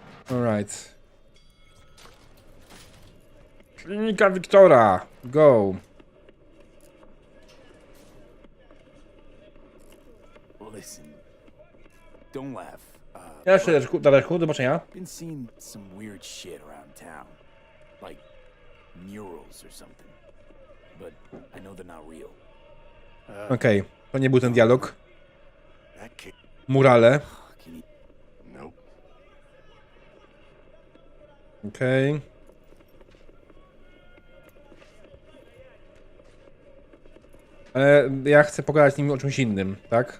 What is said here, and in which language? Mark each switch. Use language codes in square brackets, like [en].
[en] Alright. [pl] Klinika Wiktora. Go. [en] Listen, don't laugh. [pl] Ja jeszcze, Dareczku, do zobaczenia. [en] Been seeing some weird shit around town. Like murals or something. But I know they're not real. [pl] Okej, to nie był ten dialog. [en] That kid. [pl] Murale. [en] Can you... Nope. [pl] Okej. Ale ja chcę pogadać z nim o czymś innym, tak?